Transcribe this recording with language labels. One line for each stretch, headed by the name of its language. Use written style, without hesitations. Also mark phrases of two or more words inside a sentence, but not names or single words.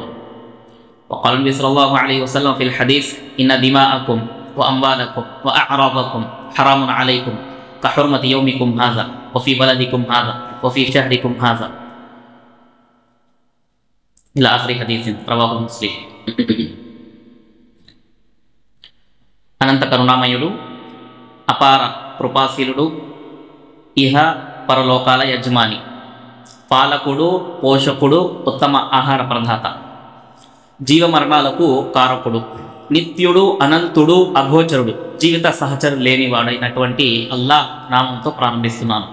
Arabic: وقال النبي صلى الله عليه وسلم في الحديث إن دماءكم وأموالكم وأعراضكم حرام عليكم كحرمة يومكم هذا وفي بلدكم هذا وفي شهركم هذا إلى آخر حديث رواه مسلم.
Telugu: అనంత కరుణామయుడు అపార కృపాశీలుడు ఇహ పరలోకాల యజమాని పాలకుడు పోషకుడు ఉత్తమ ఆహార ప్రదాత జీవమరణాలకు కారకుడు నిత్యుడు అనంతుడు అగోచరుడు జీవిత సహచరుడు లేనివాడైనటువంటి అల్లాహ్ నామంతో ప్రారంభిస్తున్నాను.